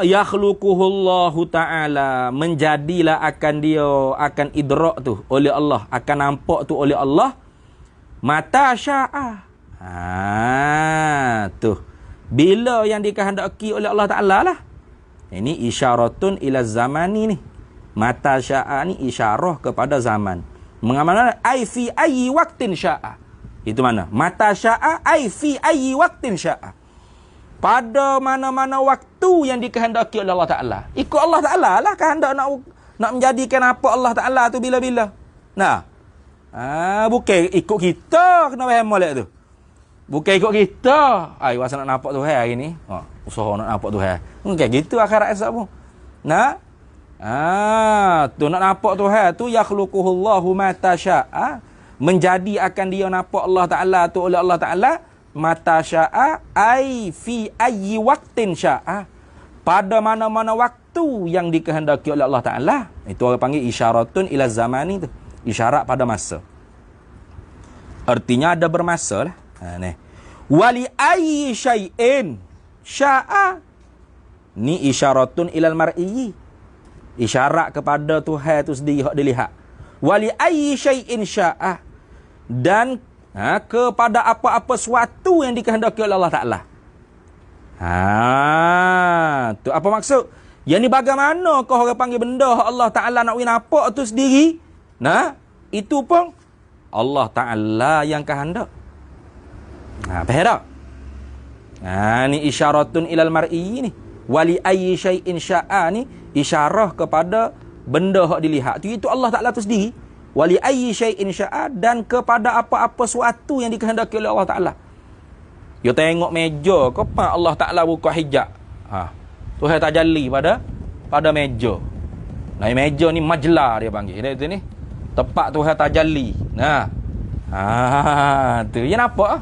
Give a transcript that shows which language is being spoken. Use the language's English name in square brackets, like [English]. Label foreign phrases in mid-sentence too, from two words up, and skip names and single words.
[Arabic] يخلقه الله تعالى. [Malay] Menjadilah akan idrak tu oleh Allah, akan nampak tu oleh Allah. [Arabic] متى شاء. Tu. [Malay] Bila yang dikehendaki oleh Allah Ta'ala lah. Ini [Arabic] إشارة إلى الزمان [Malay] ni. [Arabic] متى شاء [Malay] ni isyarah kepada zaman. [Arabic] Mengamalkan أي في أي وقت شاء. [Malay] Itu mana? [Arabic] متى شاء أي في أي وقت شاء. [Malay] Pada mana-mana waktu yang dikehendaki oleh Allah Ta'ala. Ikut Allah Ta'ala lah kehendak nak menjadikan apa Allah Ta'ala tu bila-bila. Bukan ikut kita kena faham molek tu. Bukan ikut kita. Wasa nak nampak Tuhan hari ni. Usaha nak nampak Tuhan. Bukan gitu akhirat esok pun. Tu nak nampak Tuhan tu [Arabic] يخلقه الله ما تشاء. [Malay] Menjadi akan dia nampak Allah Ta'ala tu oleh Allah Ta'ala. [Arabic] متى شاء أي في أي وقت شاء. [Malay] Pada mana-mana waktu yang dikehendaki oleh Allah Ta'ala. Itu orang panggil [Arabic] إشارة إلى الزمان [Malay] tu. Isyarat pada masa. Artinya ada bermasa lah. [Arabic] ولأي شيء شاء. Ni إشارة إلى المرئي. [Malay] Isyarat kepada Tuhan tu sendiri hak dilihat. [Arabic] ولأي شيء شاء. [Malay] Dan kepada apa-apa suatu yang dikehendaki oleh Allah Ta'ala. Tu apa maksud? Yang ni bagaimana kau orang panggil benda Allah Ta'ala nak nampak tu sendiri? Itu pun Allah Ta'ala yang kehendak. Faham tak? [Arabic] Ni إشارة إلى المرئي ni. ولأي شيء شاء [Malay] ni isyarah kepada benda hak dilihat. Itu Allah Ta'ala tu sendiri. [Arabic] ولأي شيء شاء, [Malay] dan kepada apa-apa suatu yang dikehendaki oleh Allah Ta'ala. You tengok meja, kenapa Allah Ta'ala buka hijab? Tuhan tajalli pada meja. Meja ni majlah dia panggil. Dia ni tempat Tuhan tajalli. Tu ya nampak.